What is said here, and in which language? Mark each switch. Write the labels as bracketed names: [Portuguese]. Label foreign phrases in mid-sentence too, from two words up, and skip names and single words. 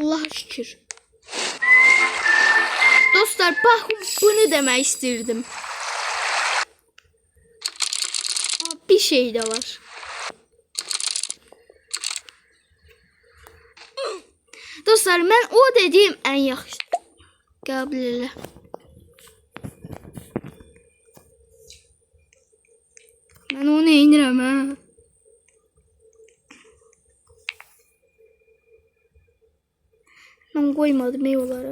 [Turkish] şükür. Dostlar bakın bunu demek istedim. Bir şey de var. [Azerbaijani] Dostlar mən o dediyim ən yaxşı. Qəbul elə. Mən onu eynirəm ha. Mən qoymadım onları.